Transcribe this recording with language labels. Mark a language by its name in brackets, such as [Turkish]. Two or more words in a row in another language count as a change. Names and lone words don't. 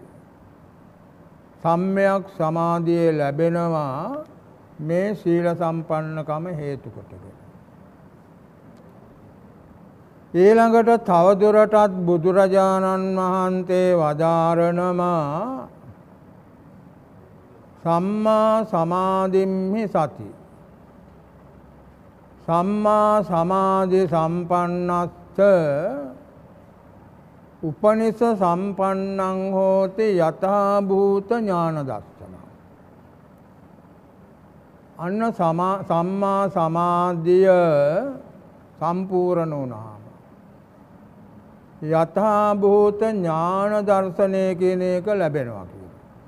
[Sinhala] සම්මයක් සමාධිය ලැබෙනවා මේ සීල සම්පන්නකම හේතු කොටගෙන. ඊළඟට තවදුරටත් බුදුරජාණන් වහන්සේ වදාරනවා [Pali] සම්මා සමාධිම්හි සති. සම්මා සමාධි සම්පන්නස්ස උපනිස සම්පන්නං හෝති යථා භූත ඥාන දර්ශන. [Sinhala] අන්න සම්මා සමාධිය සම්පූර්ණ වුණාම යථා භූත ඥාන දර්ශනය කියන එක ලැබෙනවා කියලා.